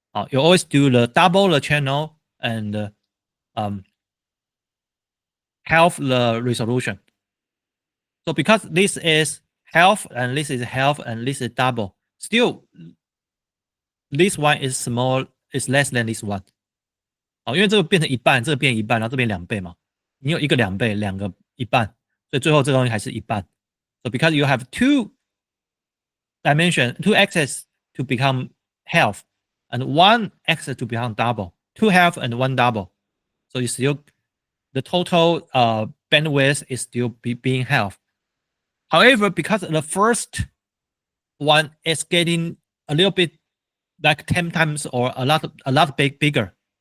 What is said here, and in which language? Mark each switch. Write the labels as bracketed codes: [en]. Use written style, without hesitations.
[en] You always do the double the channel and half the resolution. So because this is half and this is half and this is double, still this one is small, is less than this one. [zh] 因为这个变成一半，这个变一半，然后这边2倍嘛，你有一个2倍，两个一半，所以最后这个东西还是一半。 [en] So because you have two axes to become half, and one axis to become double, 2 half and 1 double. So you still the total bandwidth is still being half. However, because the first one is getting a little bit like 10 times or a lot bigger.